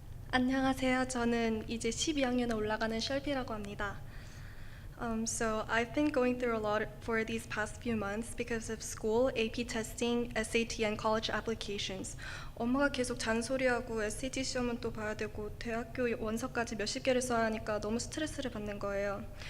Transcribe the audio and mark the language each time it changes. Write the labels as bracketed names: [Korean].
[Korean] 안녕하세요. 저는 이제 12학년에 올라가는 셜피라고 합니다. [English] So I've been going through a lot for these past few months because of school, AP testing, SAT, and college applications. [Korean] 엄마가 계속 잔소리하고 SAT 시험은 또 봐야 되고 대학교 원서까지 몇십 개를 써야 하니까 너무 스트레스를 받는 거예요.